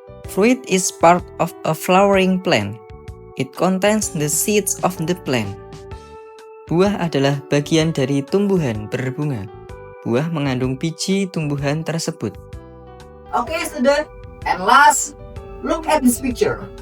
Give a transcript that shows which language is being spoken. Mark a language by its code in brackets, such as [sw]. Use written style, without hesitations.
[en] Fruit is part of a flowering plant. It contains the seeds of the plant. [id] Buah adalah bagian dari tumbuhan berbunga. Buah mengandung biji tumbuhan tersebut. [en] Okay, student. And last, look at this picture.